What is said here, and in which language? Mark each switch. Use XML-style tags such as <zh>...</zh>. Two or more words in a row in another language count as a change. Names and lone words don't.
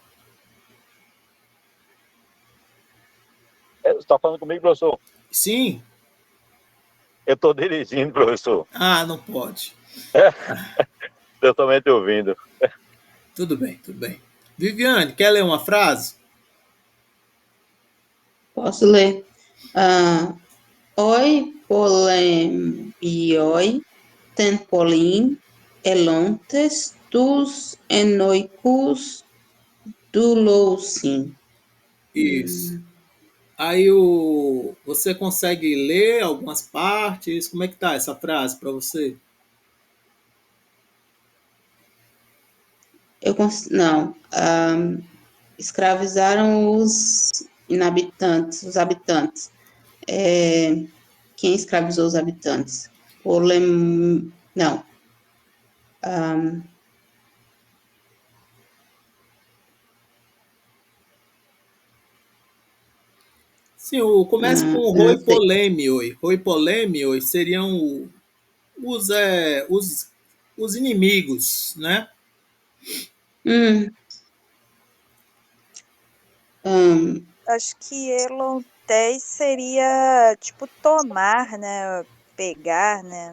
<pt>Você está falando comigo, professor? Sim. Eu estou dirigindo, professor. Ah, não pode. Eu também estou ouvindo. Tudo bem, tudo bem. Viviane, quer ler uma frase? Posso ler?</pt> <el>Οἱ πολέμιοι τὴν πόλιν ἑλόντες τοὺς ἐνοίκους δουλοῦσιν.</el> <pt>Isso. Aí você consegue ler algumas partes? Como é que tá essa frase para você? Não. Escravizaram os inhabitantes, os habitantes. Quem escravizou os habitantes? Não. Sim, começa com o Não roi sei.</pt> <el>πολέμιοι. οἱ πολέμιοι</el> <pt>seriam os, os inimigos, né? Acho que elontés seria tipo tomar, né? Pegar, né?</pt>